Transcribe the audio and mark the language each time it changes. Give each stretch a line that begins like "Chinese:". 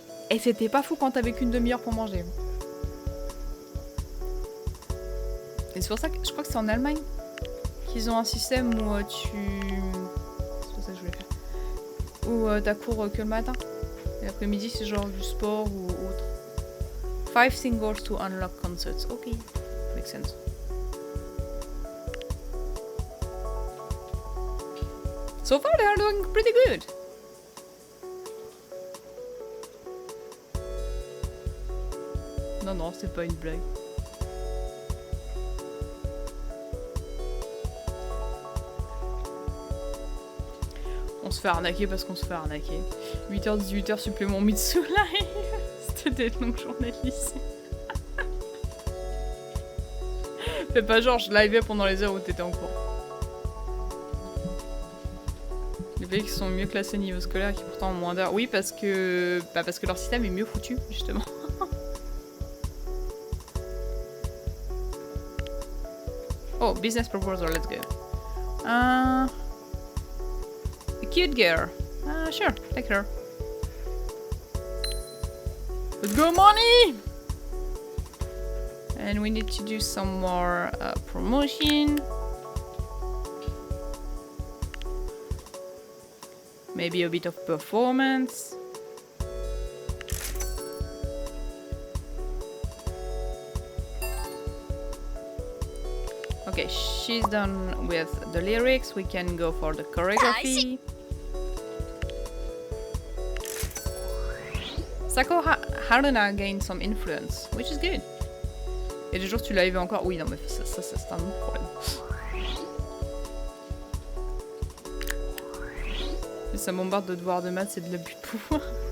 French: Et c'était pas fou quand t'avais qu'une demi-heure pour manger. Et c'est pour ça que je crois que c'est en Allemagne qu'ils ont un système où c'est pas ça que je voulais faire. Où t'as cours que le matin. Et l'après-midi, c'est genre du sport ou autre.
English: 5 singles to unlock concerts. Ok, makes sense. So far, they are doing pretty good.
French: Non, c'est pas une blague. On se fait arnaquer parce qu'on se fait arnaquer. 8h, 18h supplément Mitsu live. C'était des longues journées de lycée. Fais pas genre, je live pendant les heures où t'étais en cours. Les pays qui sont mieux classés niveau scolaire qui pourtant ont moins d'heures. Oui, parce que leur système est mieux foutu, justement.
English: Oh, business proposal, let's go. A cute girl. Sure, take her. Let's go, money! And we need to do some more promotion. Maybe a bit of performance. Okay, she's done with the lyrics. We can go for the choreography. Sako Haruna gained some influence, which is good.
French: Et des jours tu l'as vu encore? Oui, non, mais ça c'est un autre problème. Et ça bombarde de devoirs de maths, c'est de l'abus de pouvoir.